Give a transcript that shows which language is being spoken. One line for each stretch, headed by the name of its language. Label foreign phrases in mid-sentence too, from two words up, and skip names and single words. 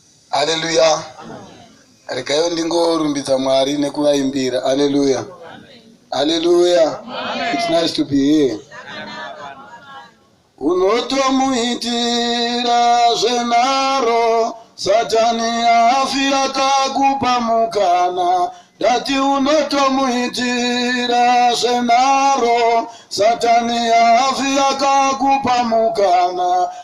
Shona: Haleluya. Regai ndingorumbidza Mwari nekuvaimbira. Haleluya. Haleluya.
English: It's nice to be here.
Shona: Unotomuitira zvenharo, Satani afira kakupa mukana. Ndati unotomuitira zvenharo, Satani afira kakupa mukana.